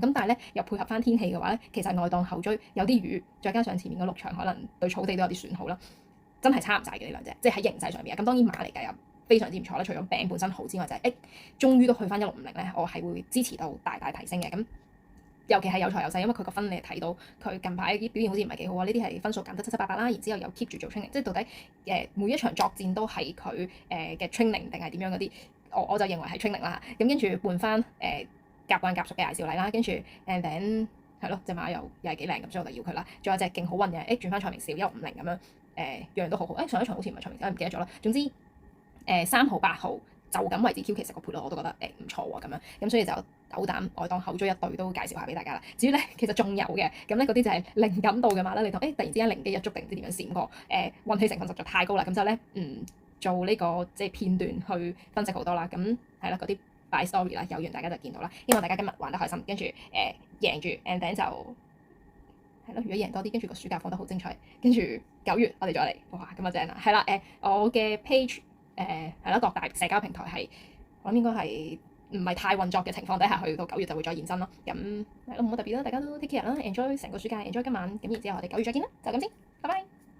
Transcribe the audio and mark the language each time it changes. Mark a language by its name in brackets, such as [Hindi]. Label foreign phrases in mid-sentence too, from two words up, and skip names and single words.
[Cantonese] 咁但係咧又配合翻天氣嘅話咧，其實外檔後追有啲雨，再加上前面嗰6場可能對草地都有啲損耗啦，真係差唔晒嘅呢兩隻，即係喺形勢上面啊。咁當然馬嚟計啊，非常之唔錯啦，除咗餅本身好之外，就係終於都去翻1650咧，我係會支持到大大提升嘅。咁尤其係有財有勢，因為佢個分你睇到佢近排啲表現好似唔係幾好啊，呢啲係分數減得七七八八啦，然之後又 keep 住做 training，即係到底每一場作戰都係佢嘅 training 定係點樣嗰啲，我就認為係 training 啦。咁跟住換翻夾慣夾熟嘅艾少禮啦，跟住 [English] and then [Cantonese] 係咯，隻馬又係幾靚咁，所以我就要佢啦。仲有隻勁好運嘅，轉翻蔡明少1650咁樣，樣樣都好好。上一場好似唔係蔡明少，唔記得咗啦。總之3號8號就咁為止 Q，其實個賠率我都覺得唔錯喎咁樣，咁所以就斗膽外檔後追一隊都介紹下俾大家啦。至於咧，其實仲有嘅，咁咧嗰啲就係靈感度嘅馬啦。你當突然之間靈機一觸定唔知點樣閃過，運氣成分實在太高啦，咁就咧做呢個即係片段去分析好多啦。咁係啦，嗰啲擺 story 啦，有緣大家就見到啦。希望大家今日玩得開心，跟住贏住 [English] and then [Cantonese] 就係咯。如果贏多啲，跟住個暑假放得好精彩，跟住9月我哋再嚟，哇咁啊正啦。係啦，我嘅 page。係啦，各大社交平台係，我諗應該係唔係太運作嘅情況底下，去到9月就會再現身咯。咁係咯，冇乜特別啦，大家都 [English] take care [Cantonese] 啦，enjoy 成個暑假，enjoy 今晚，咁然之後我哋9月再見啦，就咁先，拜拜。